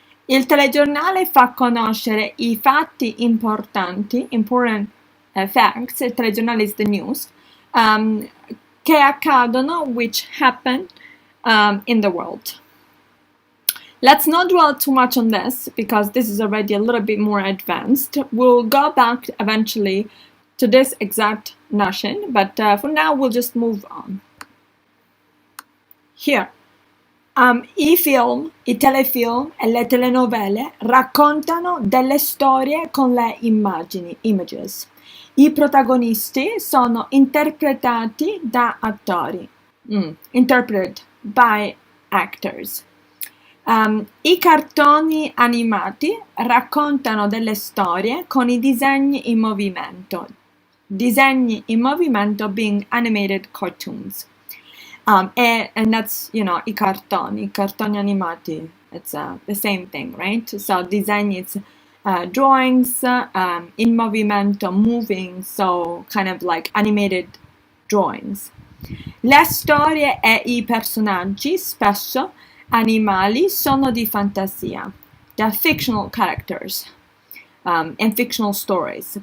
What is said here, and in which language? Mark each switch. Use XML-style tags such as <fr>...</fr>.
<it>Il telegiornale fa conoscere I fatti importanti,</it> <en>important facts,</en> <it>il telegiornale</it> <en>is the news,</en> <it>che accadono,</it> <en>which happen in the world. Let's not dwell too much on this because this is already a little bit more advanced. We'll go back eventually to this exact notion, but for now we'll just move on. Here.</en> <it>I film, i telefilm e le telenovele raccontano delle storie con le immagini, images. I protagonisti sono interpretati da attori,</it> <en>interpreted by actors.</en> <it>I cartoni animati raccontano delle storie con i disegni in movimento. Disegni in movimento</it> <en>being animated cartoons. And that's,</en> <it>I cartoni animati,</it> <en>it's the same thing, right? So design is drawings,</en> <it>in movimento,</it> <en>moving, so kind of like animated drawings.</en> <it>Le storie e I personaggi, spesso animali, sono di fantasia.</it> <en>They're fictional characters and fictional stories.</en>